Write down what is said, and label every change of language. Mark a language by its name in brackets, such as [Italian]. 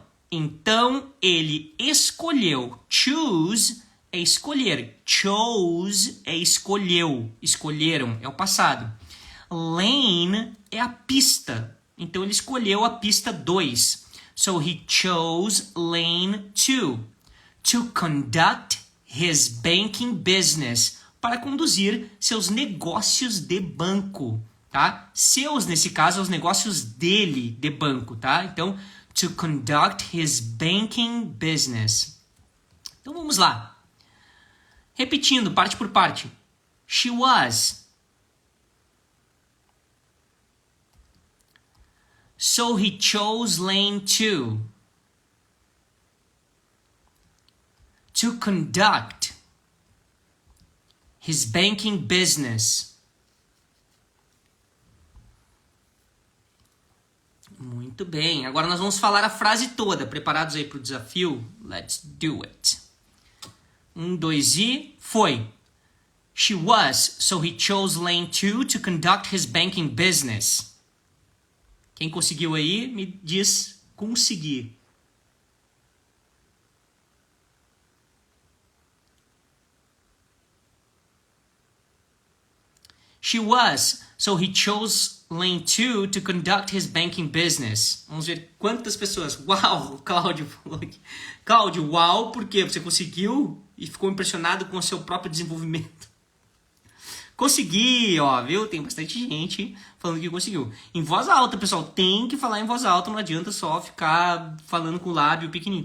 [Portuguese] Então ele escolheu. Choose é escolher. Chose é escolheu. Escolheram, é o passado. Lane é a pista. Então ele escolheu a pista 2. [English] So he chose lane 2 to conduct his banking business. [Portuguese] Para conduzir seus negócios de banco. Tá? Seus, nesse caso, os negócios dele de banco, tá? Então, [English] to conduct his banking business. [Portuguese] Então, vamos lá. Repetindo, parte por parte. [English] She was. so he chose lane 2 to conduct his banking business. [Portuguese] Muito bem. Agora nós vamos falar a frase toda. Preparados aí para o desafio? [English] Let's do it. 1, 2 [Portuguese] e foi. [English] She was, so he chose lane 2 to conduct his banking business. [Portuguese] Quem conseguiu aí, me diz consegui. [English] She was, so he chose lane 2 to conduct his banking business. [Portuguese] Vamos ver quantas pessoas. Uau, Cláudio falou aqui. Cláudio, uau, porque você conseguiu e ficou impressionado com o seu próprio desenvolvimento. Consegui, ó, viu? Tem bastante gente falando que conseguiu. Em voz alta, pessoal, tem que falar em voz alta, não adianta só ficar falando com o lábio pequenininho.